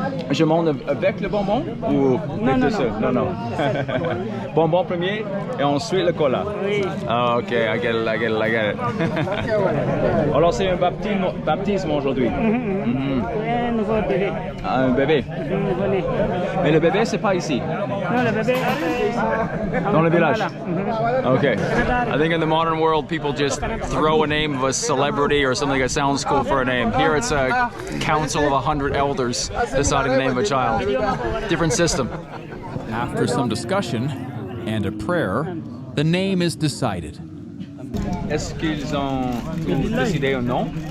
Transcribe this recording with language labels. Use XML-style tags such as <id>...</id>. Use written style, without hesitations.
<fr>Je mange avec le bonbon ou avec ça? Non. Bonbon premier et ensuite le cola. Oui.</fr> <en>Ah, ok, I get it.</en> <fr>Alors c'est un baptême aujourd'hui. Un nouveau bébé. Un bébé. Venez. Mais le bébé c'est pas ici. Non, le bébé Dans le village. Voilà. Okay.</fr> <en>I think in the modern world, people just throw a name of a celebrity or something that sounds cool for a name. Here it's a council of 100 elders deciding the name of a child. Different system. After some discussion and a prayer, the name is decided.</en> <fr>Est-ce qu'ils ont décidé un nom?</fr>